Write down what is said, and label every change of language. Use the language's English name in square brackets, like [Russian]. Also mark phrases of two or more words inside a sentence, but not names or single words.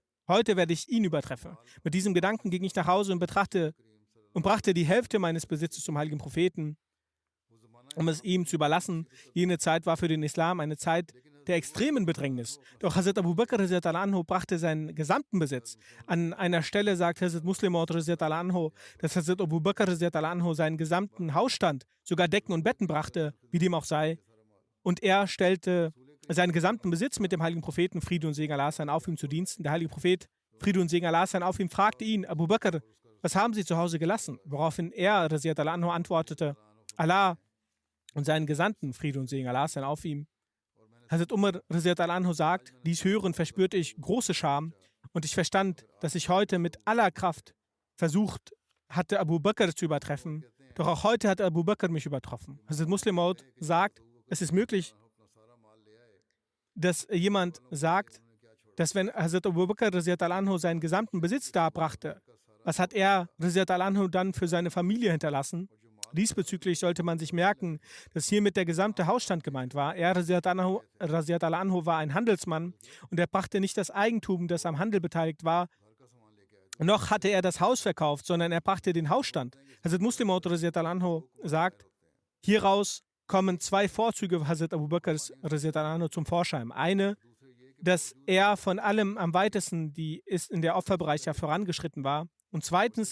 [German] Heute werde ich ihn übertreffen. Mit diesem Gedanken ging ich nach Hause und brachte die Hälfte meines Besitzes zum heiligen Propheten, um es ihm zu überlassen. Jene Zeit war für den Islam eine Zeit der extremen Bedrängnis. Doch Hazrat Abu Bakr [Arabic] رضي الله عنه [German] brachte seinen gesamten Besitz. An einer Stelle sagt Hazrat Muslim Maud [Arabic] رضي الله عنه, [German] dass Hazrat Abu Bakr [Arabic] رضي الله عنه [German] seinen gesamten Hausstand, sogar Decken und Betten brachte, wie dem auch sei. Und er stellte seinen gesamten Besitz mit dem heiligen Propheten, Friede und Segen Allah sein auf ihm, zu Diensten. Der heilige Prophet, Friede und Segen Allah sein auf ihm, fragte ihn, Abu Bakr, was haben Sie zu Hause gelassen? Woraufhin er [Arabic] رضي الله عنه [German] antwortete, Allah und seinen Gesandten, Friede und Segen Allah sein auf ihm. Hazrat Umar [Arabic] رضي الله عنه [German] sagt, dies hören verspürte ich große Scham und ich verstand, dass ich heute mit aller Kraft versucht hatte, Abu Bakr zu übertreffen. Doch auch heute hat Abu Bakr mich übertroffen. Hazrat Muslim Maud sagt, es ist möglich, dass jemand sagt, dass wenn Hazrat Abu Bakr [Arabic] رضي الله عنه [German] seinen gesamten Besitz darbrachte, was hat er [Arabic] رضي الله عنه [German] dann für seine Familie hinterlassen? Diesbezüglich sollte man sich merken, dass hiermit der gesamte Hausstand gemeint war. Er [Arabic] رضي الله عنه [German] war ein Handelsmann und er brachte nicht das Eigentum, das am Handel beteiligt war, noch hatte er das Haus verkauft, sondern er brachte den Hausstand. Hazrat Muslim Maud [Arabic] رضي الله عنه [German] sagt, hieraus kommen zwei Vorzüge Hazrat Abu Bakrs [Arabic] رضي الله عنه [German] zum Vorschein. Eine, dass er von allem am weitesten in der Opferbereitschaft vorangeschritten war.